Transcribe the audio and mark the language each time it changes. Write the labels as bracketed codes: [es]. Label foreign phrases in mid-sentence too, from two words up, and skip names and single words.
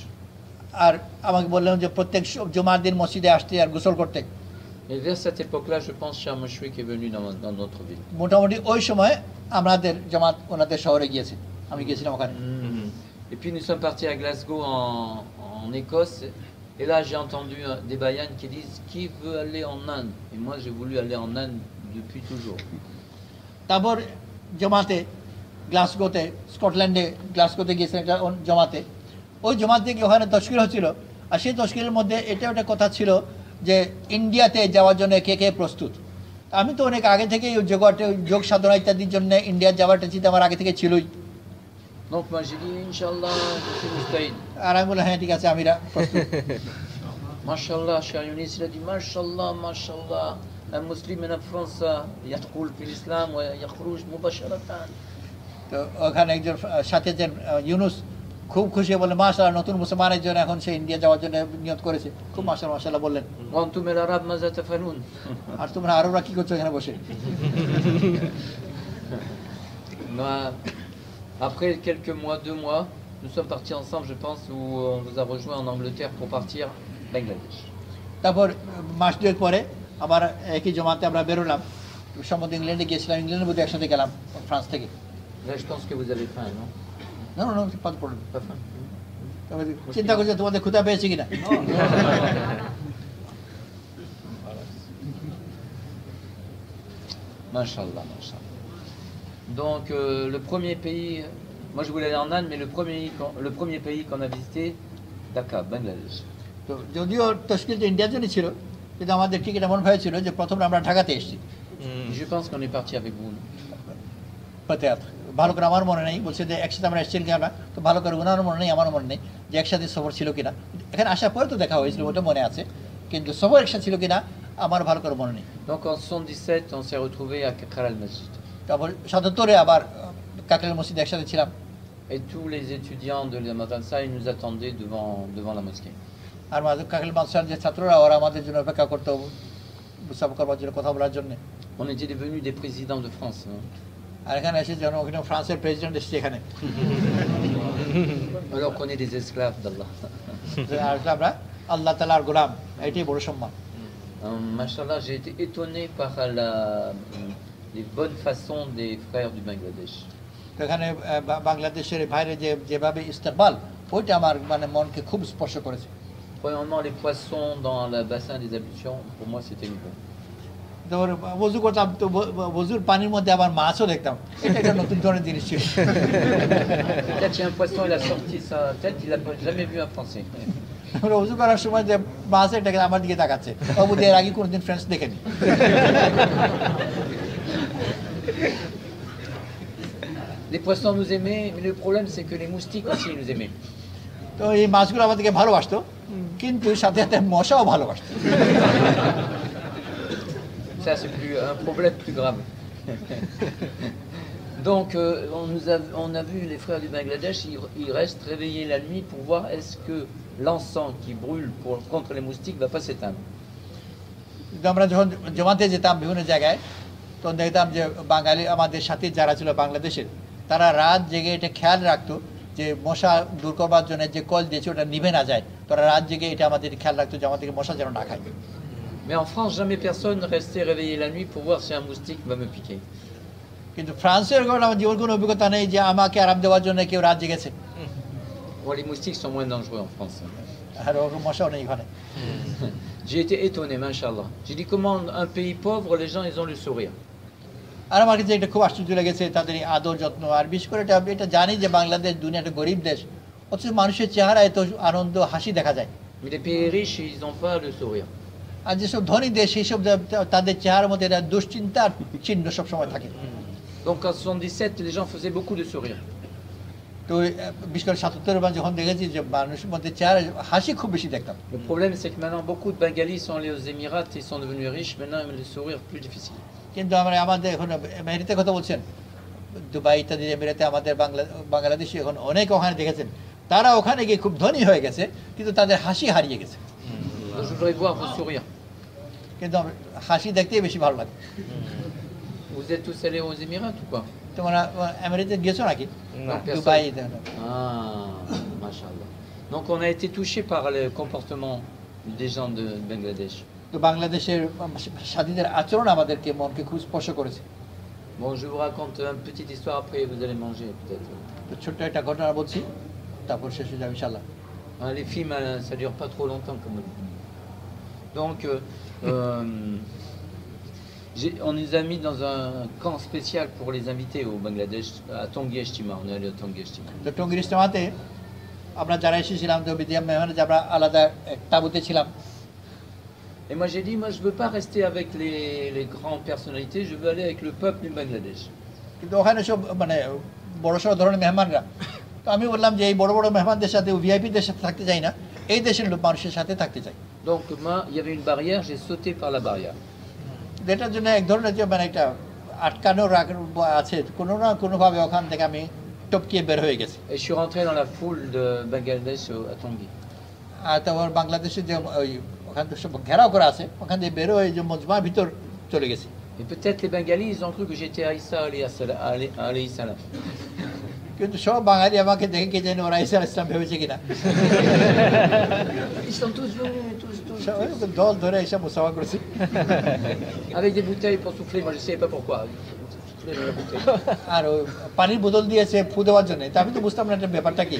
[bn] আর আমাকে বললেন যে প্রত্যেক জুমার দিন মসজিদে আসতে আর গোসল করতে। [fr] Et vers cette époque-là, je pense que Cheikh Mouchouik est venu dans notre ville. [bn] মোটামুটি ওই সময় আমাদের জামাত ওনাদের শহরে গিয়েছে, আমি গিয়েছিলাম ওখানে। [fr] Et puis nous sommes partis à Glasgow en Écosse. Et là, j'ai entendu des bayanes qui disent qui veut aller en Inde. Et moi, j'ai voulu aller en Inde depuis toujours. [bn] তারপর জমাতে গ্লাসগোতে, স্কটল্যান্ডে গ্লাসগোতে গিয়েছিলেন একটা জমাতে। ওই জমাতে গিয়ে ওখানে তশকিল হচ্ছিল, আর সেই তশকিলের মধ্যে এটা একটা কথা ছিল যে ইন্ডিয়াতে যাওয়ার জন্য কে কে প্রস্তুত। আমি তো অনেক আগে থেকেই যোগ সাধনা ইত্যাদির জন্য ইন্ডিয়া যাওয়াটা চিন্তা আমার আগে থেকে ছিলই। [fr] Donc moi j'ai dit Inch'Allah, je suis Moustahid. [bn] আর আমি বললাম হ্যাঁ ঠিক আছে, আমি প্রস্তুত। [fr] Mashallah, Cheikh Younis, il a dit [ar] ما شاء الله، ما شاء الله. [fr] Un musulman en France, [ar] يدخل في الإسلام ويخرج مباشرة. [bn] তো ওখানে একজন সাথে যে ইউনুস খুব খুশি বলে মাশাআল্লাহ, নতুন মুসলমানের জন্য এখন সে ইন্ডিয়া যাওয়ার জন্য নিয়ত করেছে। খুব মাশাআল্লাহ বললেন। [ar] وأنتم العرب ماذا تفعلون? [bn] আর তোমরা আরবরা কি করছো এখানে বসে? [fr] Après quelques mois, 2 mois, nous sommes partis ensemble, je pense, où on vous a rejoint en Angleterre pour partir Bangladesh. [bn] তারপর মাস দুয়েক পরে আবার একই জমাতে আমরা বেরোলাম, সম্ভবত ইংল্যান্ডে গিয়েছিলাম, ইংল্যান্ডের মধ্যে একসাথে গেলাম ফ্রান্স থেকে। [fr] Là, je pense que vous avez faim, non? [bn] না না পাঁচ পড়ল, [fr] Pas faim. [bn] চিন্তা করছে তোমাদের ক্ষুধা পেয়েছে কিনা। [ar] ما شاء الله، ما شاء الله. [fr] Donc le premier pays, moi je voulais aller en Inde, mais le premier pays qu'on a visité, Dhaka, Bangladesh. [bn] তো যদিও তশকিল তো ইন্ডিয়ার জন্য ছিল, কিন্তু আমাদের ঠিক এমন হয়েছিল যে প্রথমে আমরা ঢাকাতে এসেছি। [fr] Je pense qu'on est parti avec vous. Peut-être, [bn] ভালো করে আমার মনে নেই, বলছে যে একসাথে আমরা এসেছিলাম কিনা, তো ভালো করে ওনারও মনে নেই আমারও মনে নেই যে একসাথে সফর ছিল কিনা। এখানে আসার পরে তো দেখা হয়েছিল, ওটা মনে আছে, কিন্তু সফর একসাথে ছিল কিনা আমার ভালো করে মনে নেই। [fr] Donc en 77, on s'est retrouvés à Kakral al-Masjid. [bn] তারপর 77-এ আবার কাকরাইল মসজিদে একসাথে ছিলাম। [fr] Et tous les étudiants de la madrasa, ils nous attendaient devant la mosquée. [bn] আর কাকরাইল মাদ্রাসার যে ছাত্ররা ওরা আমাদের জন্য অপেক্ষা করতো মুসাফা করবার জন্য, কথা বলার জন্য। [fr] On était devenus des présidents de France. Hein. [bn] আর এখানে এসে যেন ওখানে ফ্রান্সের প্রেসিডেন্ট এসেছে এখানে। [fr] Alors qu'on est des esclaves d'Allah. [bn] আর আমরা আল্লাহ তাআলার গোলাম, এটাই বড় সম্মান। [fr] Machallah, j'ai été étonné par les bonnes façons des frères du Bangladesh. [bn] তো এখানে বাংলাদেশের বাইরে যেভাবে ইস্তেকবাল, ওইটা আমার মানে মনকে খুব স্পর্শ করেছে। [fr] Premièrement, les poissons dans le bassin des ablutions, pour moi c'était nouveau. [bn] তো ওযু করতাম, তো ওযুর পানির মধ্যে আবার মাছও দেখতাম, এটা একটা নতুন ধরনের জিনিস ছিল। [fr] Peut-être j'ai un poisson, il a sorti sa tête, il n'a jamais vu un Français. [bn] আমরা ওযু করার সময় যে মাছ এটাকে আমার দিকে তাকাচ্ছে, ও বুঝি এর আগে কোনোদিন ফ্রেন্ডস দেখেনি। [fr] Les poissons nous aimaient, mais le problème c'est que les moustiques aussi nous aimaient. [bn] তো এই মাছগুলো আমাদেরকে ভালোবাসতো, কিন্তু সাথে সাথে মশাও ভালোবাসতো। [fr] Ça c'est un problème plus grave. Donc on a vu les frères du Bangladesh, ils restent réveillés la nuit pour voir est-ce que l'encens qui brûle contre les moustiques va pas s'éteindre. [bn] আমরা যখন জমাতে যেতাম বিভিন্ন জায়গায়, তখন দেখতাম যে বাঙালি আমাদের সাথে যারা ছিল বাংলাদেশের, তারা রাত জেগে এটা খেয়াল রাখতো যে মশা দূর করবার জন্য যে কল দিয়েছে ওটা নিভে না যায়, তারা রাত জেগে এটা আমাদের খেয়াল রাখতো যে আমাদেরকে মশা যেন না খায়। [fr] Mais en France, jamais personne restait réveillé la nuit pour voir si un moustique va me piquer. [bn] কিন্তু ফ্রান্সের আমার জীবন কোনো অভিজ্ঞতা নেই যে আমাকে আরাম দেওয়ার জন্য কেউ রাত জেগেছে। [fr] Bon, les moustiques sont moins dangereux en France. [bn] আর ওরকম মশাও নেই এখানে। [fr] J'ai été étonné, machallah. J'ai dit comment un pays pauvre, les gens ils ont le sourire. [bn] আর আমার কাছে এটা খুব আশ্চর্য লেগেছে তাদের এই আদর যত্ন, আর বিশেষ করে এটা জানি যে বাংলাদেশ দুনিয়া একটা গরিব দেশ, অথচ মানুষের চেহারা এত আনন্দ হাসি দেখা যায়। [fr] Mais les pays riches, ils n'ont pas le sourire. [bn] আর যেসব ধনী দেশ সেইসব তাদের চেহারার মধ্যে দুশ্চিন্তার চিহ্ন সবসময় থাকে। [fr] Donc en 77, les gens faisaient beaucoup de sourires. [bn] তো বিশেষ করে 77 যখন দেখেছি যে মানুষের মধ্যে চেহারা হাসি খুব বেশি দেখতাম। [fr] Le problème c'est que maintenant beaucoup de Bengalis sont allés aux Émirats, ils sont devenus riches, maintenant le sourire plus difficile. [bn] কিন্তু আমরা আমাদের এখন এমিরেতের কথা বলছেন, দুবাই ইত্যাদি এমিরেতে আমাদের বাংলাদেশি এখন অনেক ওখানে দেখেছেন, তারা ওখানে গিয়ে খুব ধনী হয়ে গেছে, কিন্তু তাদের হাসি হারিয়ে গেছে। [fr] Je voudrais voir vos sourires. [bn] কিন্তু হাসি দেখতেই বেশি ভালো লাগে। [fr] Vous êtes tous allés aux Émirats ou pas? [bn] তোমরা এমিরেতে গেছো নাকি? [fr] Personne. [bn] দুবাই। [fr] Ah, machallah. Donc on a été touché par le comportement des gens de Bangladesh. [bn] তো বাংলাদেশের স্বাধীনতার আচরণ আমাদেরকে মনকে খুব স্পর্শ করেছে। [fr] Bon, je vous raconte une petite histoire, après vous allez manger peut-être. [bn] তো ছোট্ট একটা ঘটনা বলছি, তারপর শেষ হয়ে যাবে ইনশাআল্লাহ। [fr] Les films, ça dure pas trop longtemps comme vous. Donc, on nous a mis dans un camp spécial pour les invités au Bangladesh, à Tongi Eshtima. On est allé à Tongi Eshtima. [bn] তো টঙ্গীর ইজতেমাতে আমরা যারা এসেছিলাম, তো বিদ্যা মেহমানে যারা আলাদা তাঁবুতে ছিলাম। [fr] Et moi j'ai dit, moi je veux pas rester avec les grandes personnalités, je veux aller avec le peuple du Bangladesh. [bn] কিন্তু ওখানে সব মানে বড় সড় ধরনের মেহমানরা, তো আমি বললাম যে এই বড় বড় মেহমানদের সাথে, ভিআইপিদের সাথে থাকতে চাই না, এই দেশের মানুষের সাথে থাকতে চাই। [fr] Donc moi, il y avait une barrière, j'ai sauté par la barrière. [bn] এটার জন্য এক ধরনের যে মানে একটা আটকানো আছে, কোনো না কোনোভাবে ওখান থেকে আমি টপকিয়ে বের হয়ে গেছি। [fr] Et je suis rentré dans la foule de Bangladesh à Tongi. [bn] আর তারপর বাংলাদেশের যে ওই ওখান থেকে সব ঘেরাও করা আছে, ওখান থেকে বের হয়ে যে মজমার ভিতর চলে গেছি। [fr] Et peut-être les Bengalis, ils ont cru que j'étais Aïssa [ar] عليه السلام. [bn] কিন্তু সব বাঙালি আমাকে দেখে কে জানি ওরা ঈসা [ar] عليه السلام [bn] ভেবেছে কিনা। [fr] Ils sont tous venus, tous. [bn] দল ধরে এসে মুসাফা করেছি। [fr] Avec des bouteilles pour souffler, moi je ne savais pas pourquoi. Souffler dans la bouteille. [bn] আর ওই পানির বোতল দিয়েছে ফু দেওয়ার জন্য, তা আমি তো বুঝতাম না এটা ব্যাপারটা কি।